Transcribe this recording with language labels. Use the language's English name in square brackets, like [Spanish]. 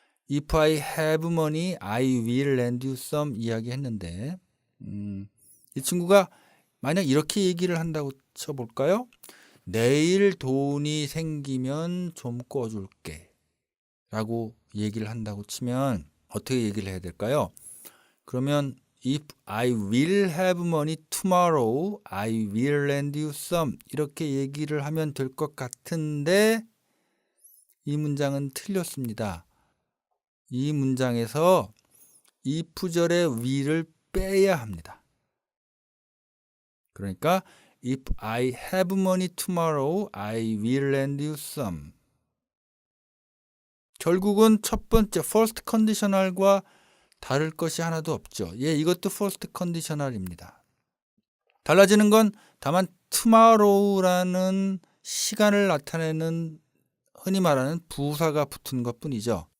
[English] If I have money, I will lend you some [Korean] 이야기 했는데 이 친구가 만약 이렇게 얘기를 한다고 쳐볼까요? 내일 돈이 생기면 좀 꿔줄게 라고 얘기를 한다고 치면 어떻게 얘기를 해야 될까요? 그러면 [English] If I will have money tomorrow, I will lend you some [Korean] 이렇게 얘기를 하면 될 것 같은데 이 문장은 틀렸습니다. 이 문장에서 if절의 will을 빼야 합니다. 그러니까 [English] If I have money tomorrow, I will lend you some. [Korean] 결국은 첫 번째 first conditional과 다를 것이 하나도 없죠. 예, 이것도 first conditional입니다. 달라지는 건 다만 tomorrow라는 시간을 나타내는 흔히 말하는 부사가 붙은 것뿐이죠.